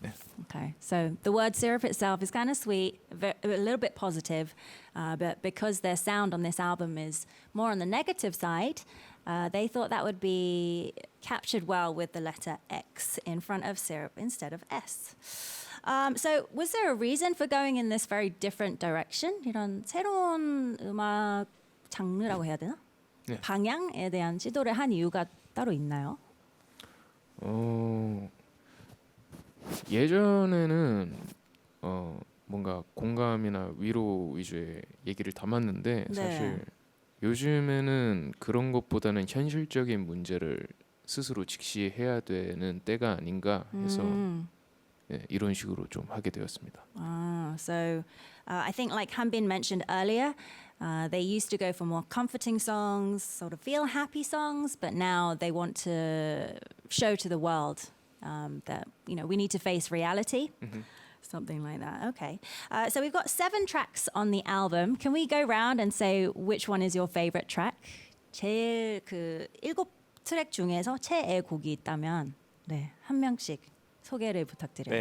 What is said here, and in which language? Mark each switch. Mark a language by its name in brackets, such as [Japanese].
[Korean] 네. [English] Okay, so the word syrup itself is kind of sweet, a little bit positive, but because their sound on this album is more on the negative side, they thought that would be captured well with the letter X in front of syrup instead of S. So was there a reason for going in this very different direction? [Korean] 이런 새로운 음악 장르라고 해야 되나? 네. 방향에 대한 시도를 한 이유가 따로 있나요? 예전에는 뭔가 공감이나 위로 위주의 얘기를 담았는데 네. 사실 요즘에는 그런 것보다는 현실적인 문제를 스스로 직시해야 되는 때가 아닌가 해서 네, 이런 식으로 좀 하게 되었습니다. [English] So I think like Hanbin mentioned earlier, they used to go for more comforting songs, sort of feel happy songs, but now they want to show to the world that we need to face reality. Something like that. Okay. So we've got 7 tracks on the album. Can we go round and say which one is your favorite track? [Korean] 제일 그 7트랙 중에서 최애 곡이 있다면 네, 한 명씩 소개를 부탁드려요.